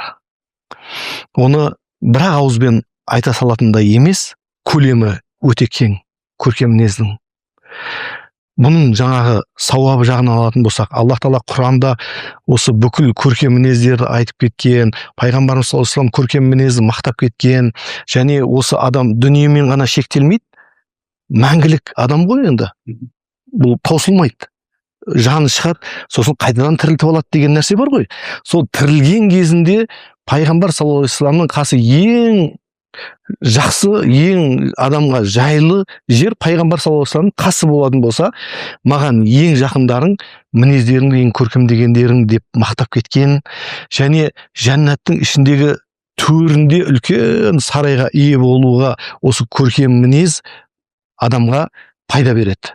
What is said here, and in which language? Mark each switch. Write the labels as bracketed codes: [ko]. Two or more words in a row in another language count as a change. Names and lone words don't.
[kk] Оны бір ауызбен айта салатындай емес, көлемі өте кең көркем мінездің. Бұның жаңағы сауабы жағынан алатын болсақ, Аллах Тағала Құранда осы бүкіл көркем мінездерді айтып кеткен, пайғамбарымыз [ar] صلى الله عليه وسلم [kk] көркем мінезді мақтап кеткен, және осы адам дүниемен ғана шектелмейді, мәңгілік адам ғой енді. Бұл таусылмайды. Жаны шығады, сосын қайтадан тірілтіп алады деген нәрсе бар ғой. Сол тірілген кезінде пайғамбар [ar] صلى الله عليه وسلم [kk] қасы ең жақсы, ең адамға жайлы жер пайғамбар [ar] صلى الله عليه وسلم [kk] қасы болатын болса, маған ең жақындарың мінездерің ең көркем дегендерің деп мақтап кеткен, және жәннаттың ішіндегі төрінде үлкен сарайға ие болуға осы көркем мінез адамға пайда береді.